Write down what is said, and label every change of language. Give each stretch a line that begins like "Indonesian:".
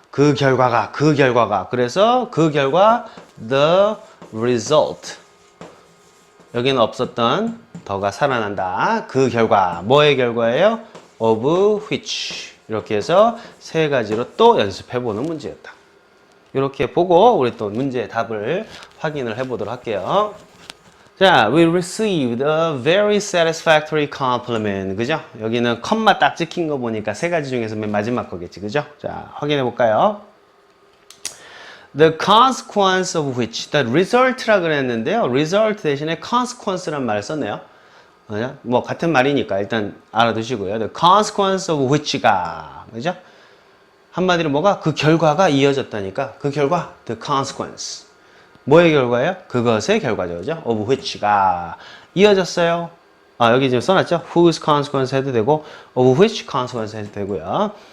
Korean: 그 결과가 그래서 그 결과
English: the result
Korean: 여기는 없었던 더가 살아난다. 그 결과 뭐의 결과예요?
English: of which
Korean: 이렇게 해서 세 가지로 또 연습해보는 문제였다. 이렇게 보고 우리 또 문제의 답을 확인을 해보도록 할게요.
English: 자, we received a very satisfactory compliment.
Korean: 그죠? 여기는 컴마 딱 찍힌 거 보니까 세 가지 중에서 맨 마지막 거겠지. 그죠? 자, 확인해 볼까요?
English: The consequence of which, the result
Korean: 라 그랬는데요. result 대신에 consequence란 말을 썼네요. 뭐 같은 말이니까 일단 알아두시고요.
English: The consequence of which
Korean: 가, 그죠? 한마디로 뭐가? 그 결과가 이어졌다니까. 그 결과,
English: the consequence.
Korean: 뭐의 결과예요? 그것의 결과죠. 그죠?
English: of which
Korean: 가 이어졌어요. 여기 지금 써놨죠?
English: whose consequence
Korean: 해도 되고,
English: of which consequence
Korean: 해도 되고요.